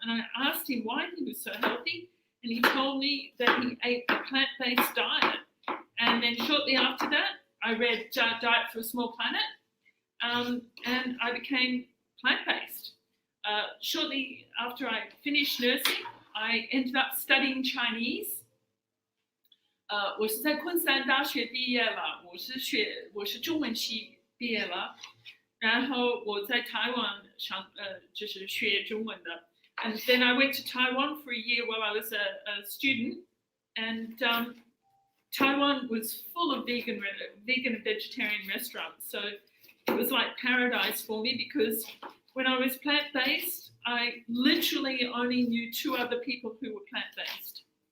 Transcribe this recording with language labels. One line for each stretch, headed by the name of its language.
English: And I asked him why he was so healthy, and he told me that he ate a plant-based diet. And then shortly after that, I read Diet for a Small Planet, and I became plant-based. Shortly after I finished nursing, I ended up studying Chinese.
Chinese: 我是在昆山大学毕业了，我是中文系毕业了，然后我在台湾就是学中文的。
English: And then I went to Taiwan for a year while I was a student, and Taiwan was full of vegan and vegetarian restaurants. So it was like paradise for me because when I was plant-based, I literally only knew 2 other people who were plant-based.